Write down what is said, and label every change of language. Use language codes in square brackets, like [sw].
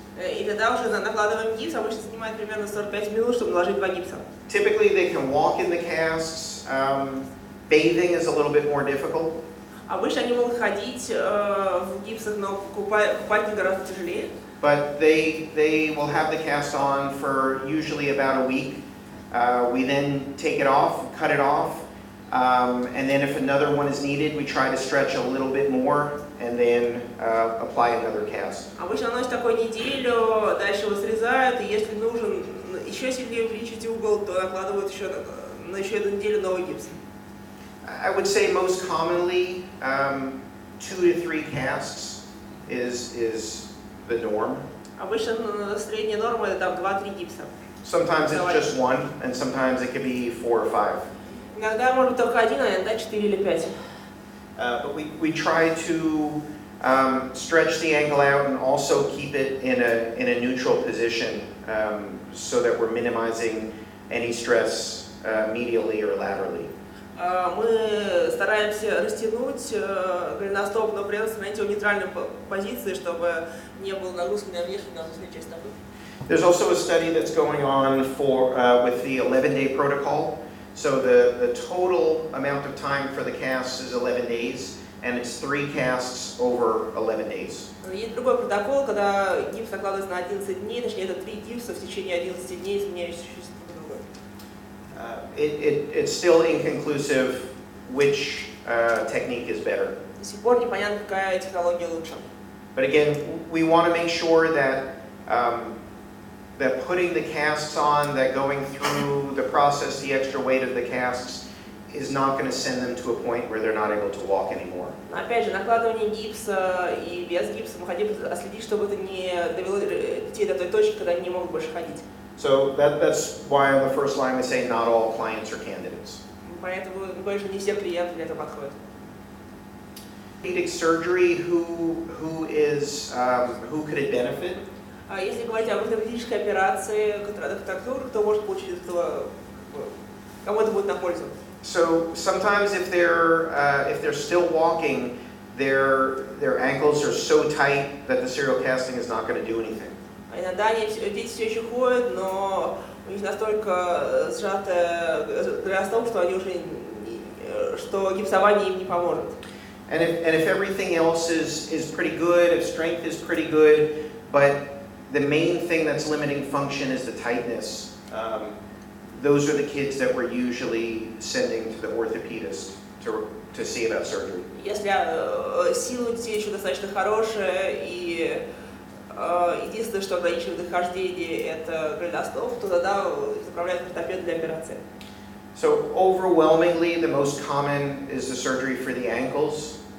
[ru] И тогда уже накладываем гипс, обычно занимает примерно 45 минут, чтобы наложить 2 гипса. [en] Typically they can walk in the casts. Bathing is a little bit more difficult. [ru] Обычно они могут ходить в гипсах, но купать гораздо тяжелее. [en] But they will have the cast on for usually about a week. We then take it off, cut it off, and then if another one is needed, we try to stretch a little bit more and then apply another cast. [ru] Обычно носят такую неделю, дальше его срезают, и если нужен еще сильнее увеличить угол, то накладывают еще на еще 1 неделю новый гипс. [en] I would say most commonly 2 to 3 casts is the norm. [ru] Обычно средняя норма это там 2-3 гипса. [en] Sometimes it's just 1, and sometimes it could be 4 or 5. [ru] Иногда может быть только 1, а иногда 4 или 5. [en] But we try to stretch the ankle out and also keep it in a neutral position so that we're minimizing any stress medially or laterally. [ru] Мы стараемся растянуть голеностоп, но при этом сохранить его в нейтральной позиции, чтобы не было нагрузки на внешнюю часть стопы. [en] There's also a study that's going on with the 11-day protocol. So the total amount of time for the casts is 11 days, and it's 3 casts over 11 days. [ru] Есть другой протокол, когда гипс накладывается на 11 дней, точнее это 3 гипса в течение 11 дней, изменяющихся друг друга. [en] It's still inconclusive which technique is better. [ru] До сих пор непонятно, какая технология лучше. [en] But again, we want to make sure that that putting the casts on, that going through the process, the extra weight of the casts, is not going to send them to a point where they're not able to walk anymore. [ru] Но опять же, накладывание гипса и без гипса мы хотим следить, чтобы это не довело детей до той точки, когда они не могут больше ходить. [en] So that's why on the first line we say not all clients are candidates. [ru] Поэтому, конечно, не все клиенты для этого подходят. [en] Orthopedic surgery, who could it benefit? [ru] Если говорить об ортопедической операции, кто может получить от этого, кому это будет на пользу? [en] So sometimes if they're still walking, their ankles are so tight that the serial casting is not going to do anything. [ru] Иногда дети все еще ходят, но у них настолько сжатая голеностоп, что они уже что гипсование им не поможет. [en] And if everything else is pretty good, if strength is pretty good, but the main thing that's limiting function is the tightness, those are the kids that we're usually sending to the orthopedist to see about surgery. [ru] Если сила у детей еще достаточно хорошая и единственное, что ограничивает их хождение, это голеностоп, то тогда направляют к ортопеду для операции. [en] So overwhelmingly, the most common is the surgery for the ankles.